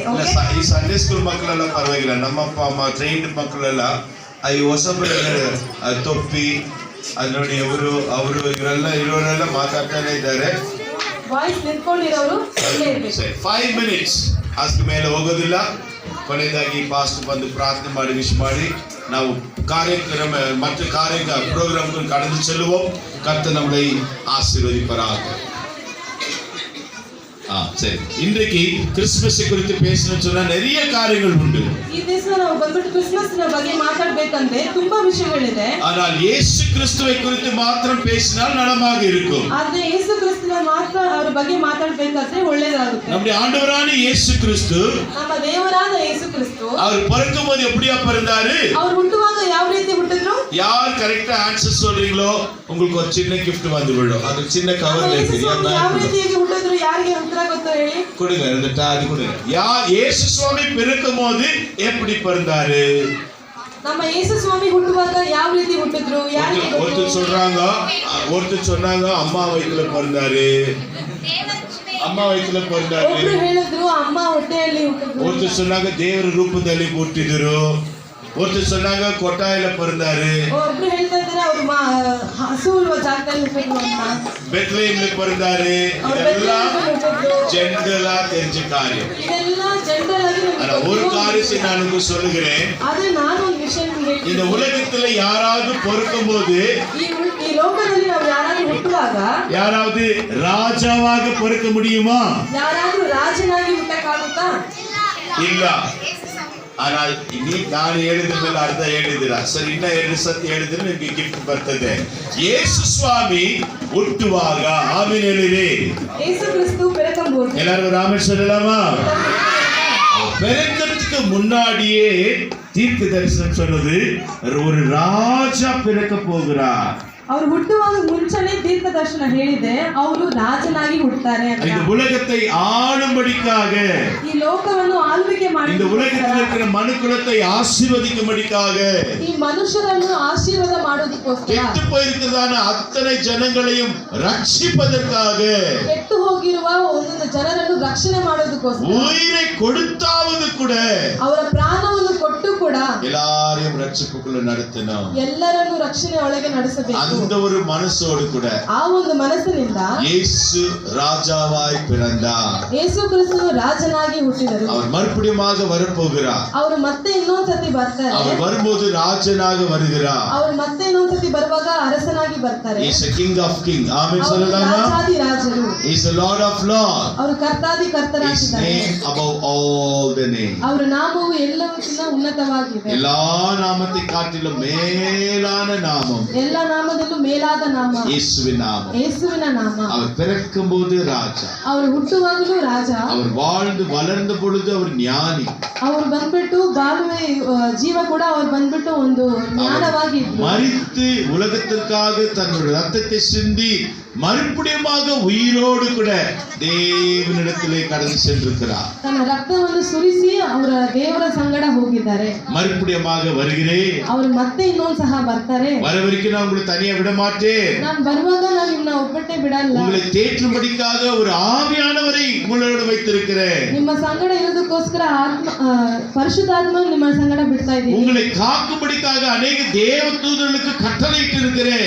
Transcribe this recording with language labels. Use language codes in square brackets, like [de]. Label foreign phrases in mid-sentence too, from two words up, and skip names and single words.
[kn] ಈ ಸಂಡೇ ಸ್ಕೂಲ್ ಮಕ್ಕಳೆಲ್ಲ ಪರವಾಗಿಲ್ಲ, ನಮ್ಮ ಅಪ್ಪ ಅಮ್ಮ ಟ್ರೈನ್ಡ್ ಮಕ್ಕಳೆಲ್ಲ ಈ ಹೊಸಬರು ತೊಪ್ಪಿ ಅದು ನೋಡಿ ಅವರು ಇವರೆಲ್ಲ ಮಾತಾಡ್ತಾನೆ ಇದ್ದಾರೆ. ವಾಯ್ಸ್ ನಿಂತ್ಕೊಂಡಿರೋರು 5 minutes ಅಷ್ಟು ಮೇಲೆ ಹೋಗೋದಿಲ್ಲ. ಕೊನೆಯದಾಗಿ ಪಾಸ್ಟ್ ಬಂದು ಪ್ರಾರ್ಥನೆ ಮಾಡಿ ವಿಶ್ ಮಾಡಿ ನಾವು ಕಾರ್ಯಕ್ರಮ ಮತ್ತು ಪ್ರೋಗ್ರಾಮ್ಗಳು [ta] கடந்து செல்வோம். கர்த்தர் நம்மளை ஆசீர்வதிப்பாராக. சரி, இன்றைக்கு கிறிஸ்துமஸ் குறித்து பேசணும்னு சொன்னா நிறைய காரியங்கள் உண்டு. [kn] ಈ ದಿವಸ ನಾವು ಬಂದ್ಬಿಟ್ಟು ಕ್ರಿಸ್ಮಸ್ ನ ಬಗ್ಗೆ ಮಾತಾಡಬೇಕಂದ್ರೆ ತುಂಬಾ ವಿಷಯಗಳಿದೆ. [ta] ஆனால் இயேசு கிறிஸ்துவை குறித்து மாத்திரம் பேசினால் நலமாக இருக்கும். [kn] ಆದ್ರೆ ಯೇಸು ಕ್ರಿಸ್ತನ ಮಾತ್ರ ಅವರ ಬಗ್ಗೆ ಮಾತಾಡಬೇಕಾದ್ರೆ ಒಳ್ಳೆಯದಾಗುತ್ತೆ. [ta] நம்முடைய ஆண்டவரான இயேசு கிறிஸ்து, [kn] ನಮ್ಮ ದೇವರಾದ ಯೇಸು ಕ್ರಿಸ್ತು, [ta] அவர் பிறக்கும்போது எப்படியா பிறந்தாரு? [kn] அவர் ಹುಟ್ಟುವಾಗ ಯಾವ ರೀತಿ ಹುಟ್ಟಿದ್ರು? [ta] யார் கரெக்ட்டா ஆன்சர் சொல்றீங்களோ உங்களுக்கு ஒரு சின்ன gift வந்து விழும். அது சின்ன கவர்ல இருக்கு. [kn] ಯಾವ ರೀತಿಯಾಗಿ ಹುಟ್ಟಿದ್ರು, ಯಾರಿಗೆ ಉತ್ತರ ಗೊತ್ತಾ ಹೇಳಿ? [ta] கொடுங்க, இந்த டாடி கொடுங்க. இயேசு சுவாமி பிறக்கும்போது எப்படி பிறந்தாரு? நம்ம இயேசு சுவாமி [kn] ಹುಟ್ಟುವಾಗ ಯಾವ ರೀತಿ ಹುಟ್ಟಿದ್ರು? ಯಾರಿಗೆ ಗೊತ್ತು? [ta] ஒருத்தர் சொன்னாங்க அம்மா வயித்துல பிறந்தாரு. [kn] ಅಮ್ಮ ವಯಸ್ಸಲ್ಲಿ ಬಂದಾರೆ. ಒಬ್ರು ಹೇಳಿದ್ರು ಅಮ್ಮ ಹೊಟ್ಟೆಯಲ್ಲಿ ಹುಟ್ಟಿದ್ರು. [ta] ஒருத்தர் சொன்னாங்க தேவர [kn] ರೂಪದಲ್ಲಿ ಹುಟ್ಟಿದ್ರು. [ta] ஒருத்தர் சொன்னாங்க கொட்டாயில பிறந்தாரு. [kn] ಒಬ್ರು ಹೇಳ್ತಾ ಇದ್ದಾರೆ ಅವರು ಹಸು ಇರುವ ಜಾಗದಲ್ಲಿ ಹುಟ್ಟಿದ್ರು ಅಂತ. [ta] பெத்லஹேம்ல பிறந்தாரு. இதெல்லாம் ஜெனரலா தெரிஞ்ச காரியம். இதெல்லாம் ஜெனரல் ஆಗಿ ஆனா ஒரு காரியத்தை நான் உங்களுக்கு சொல்லுகிறேன். அது நான் ஒரு விஷயம் ಹೇಳ್ತೀನಿ. இந்த உலகத்துல யாராவது பிறக்கும்போது, [kn] ಈ ಲೋಕದಲ್ಲಿ ನಾವು ಯಾರಾದರೂ ಹುಟ್ಟುವಾಗ ಯಾರಾவது ರಾಜಾವಾಗ [ta] பிறக்க முடியுமா? [kn] ಯಾರಾದರೂ ರಾಜನಾಗಿ ಹುಟ್ಟಕ್ಕಾಗುತ್ತಾ? ಇಲ್ಲ. ஆனால் ನಾನು ಹೇಳಿದ ಮೇಲೆ ಅರ್ಧ ಹೇಳಿದಿರಾ? ಸರಿ, ಇನ್ನ 2 ಸತಿ ಹೇಳಿದ್ರೆ ನಿಮಗೆ ಗಿಫ್ಟ್ ಬರ್ತದೆ. ಯೇಸು ಸ್ವಾಮಿ ಹುಟ್ಟುವಾಗ ಆಮೆನ್ ಹೇಳಿರಿ. [ta] ಯೇಸು ಕ್ರಿಸ್ತು பிறக்கும்போது எல்லாரும் ராமன் சொல்லலாமா? பிறக்கிறதுக்கு முன்னாடியே தீர்க்க தரிசனம் சொன்னது ஒரு ராஜா பிறக்க போகிறார். [kn] ಅವರು ಹುಟ್ಟುವಾಗ ಮುಂಚೆನೇ ದೀರ್ಘ ದರ್ಶನ ಹೇಳಿದೆ ಅವರು ರಾಜನಾಗಿ ಹುಟ್ಟುತ್ತಾರೆ ಅಂತ. [ta] இந்த உலகத்தை ஆளும்படிக்காக, [kn] ಈ ಲೋಕವನ್ನು ಆಳ್ವಿಕೆ ಮಾಡಿ, [ta] இந்த உலகத்தில் இருக்கிற மனுக்குலத்தை ஆசீர்வதிக்கும்படிக்காக, [kn] ಈ ಮನುಷ್ಯರನ್ನು ಆಶೀರ್ವಾದ ಮಾಡೋದಕ್ಕೋಸ್ಕರ, [ta] ಕೆಟ್ಟು போயிருக்கிறதான அத்தனை ஜனங்களையும் ரட்சிப்பதற்காக, [kn] ಕೆಟ್ಟು ಹೋಗಿರುವ ಒಂದೊಂದು ಜನರನ್ನು ರಕ್ಷಣೆ ಮಾಡೋದಕ್ಕೋಸ್ಕರ, [ta] உயிரை கொடுத்தாவது கூட, [kn] ಅವರ ಪ್ರಾಣವನ್ನು ಕೊಟ್ಟು ಕೂಡ [ta] எல்லாரையும் ரட்சிப்புக்குள்ள நடத்தணும். [kn] ಎಲ್ಲರನ್ನು ರಕ್ಷಣೆ ಒಳಗೆ ನಡೆಸಬೇಕು. [ta] அந்த ஒரு மனசோடு கூட [kn] ಆ ಒಂದು ಮನಸ್ಸಿನಿಂದ [ta] இயேசு ராஜாவாய் பிறந்தார். [kn] ಯೇಸು ಕ್ರಿಸ್ತನು ರಾಜನಾಗಿ ಹುಟ್ಟಿದರು. [ta] அவர் மறுபடியுமாக வரப்போகிறார். [kn] ಅವರು ಮತ್ತೆ ಇನ್ನೊಂದ್ಸತಿ ಬರ್ತಾರೆ. [ta] அவர் வரும்போது ராஜனாக வருகிறார். [kn] ಅವರು ಮತ್ತೆ ಇನ್ನೊಂದ್ಸತಿ ಬರುವಾಗ ಅರಸನಾಗಿ ಬರ್ತಾರೆ. [en] He is a king of king. [ta] ಆಮೆನ್ சொல்லலாமா? [kn] ರಾಜಾದಿ ರಾಜರು. [en] He is the Lord of lords. [kn] ಅವರು ಕರ್ತಾದಿ ಕರ್ತರಾಗಿದ್ದಾರೆ. [en] His name above all the names. [kn] ಅವರ ನಾಮವು ಎಲ್ಲಕ್ಕಿಂತ ಉನ್ನತವಾಗಿದೆ. [ta] எல்லா நாமத்தை காட்டிலும் மேலான நாமம், [kn] ಎಲ್ಲ ನಾಮದಲ್ಲೂ ಮೇಲಾದ ನಾಮ [ta] இயேசுவின் நாமம். [kn] ಯೇಸುವಿನ ನಾಮ. [ta] அவர் பிறக்கும்போது ராஜா, [kn] ಅವರು ಹುಟ್ಟುವಾಗಲೂ ರಾಜ, [ta] அவர் வாழ்ந்து வளர்ந்த பொழுது அவர் ஞானி, [kn] ಅವರು ಬಂದ್ಬಿಟ್ಟು ಬಾಳುವೆ ಜೀವ ಕೂಡ ಅವರು ಬಂದ್ಬಿಟ್ಟು ಒಂದು ಜ್ಞಾನವಾಗಿ [ta] மரித்து உலகத்திற்காக தன்னுடைய ரத்தத்தை சிந்தி மறுபடியுமாக உயிரோடு கூட தேவனிடத்திலே கடந்து சென்றிருக்கிறார். [kn] ತನ್ನ ರಕ್ತವನ್ನು ಸುರಿಸಿ ಅವರ ದೇವರ ಸಂಗಡ ಹೋಗಿದ್ದಾರೆ. [ta] மறுபடியுமாக வருகிறேன், [kn] ಅವರು ಮತ್ತೆ ಇನ್ನೊಂದು ಸಹ ಬರ್ತಾರೆ. [ta] வர வரைக்கும் நான் உங்களை தனியா விட மாட்டேன். [kn] ನಾನು ಬರುವಾಗ ನಾನು ನಿಮ್ಮನ್ನ ಒಬ್ಬಟ್ಟೆ ಬಿಡಲ್ಲ. [ta] உங்களை தேற்றும்படிக்காக ஒரு ஆவியானவரை உங்களோடு வைத்திருக்கிறேன். [kn] ನಿಮ್ಮ ಸಂಗಡ ಇರೋದಕ್ಕೋಸ್ಕರ ಪರಿಶುದ್ಧಾತ್ಮ ನಿಮ್ಮ ಸಂಗಡ ಬಿಡ್ತಾ ಇದ್ದೀನಿ. [ta] உங்களை காக்கும்படிக்காக அநேக தேவதூதர்களுக்கு கட்டளையிட்டு இருக்கிறேன்.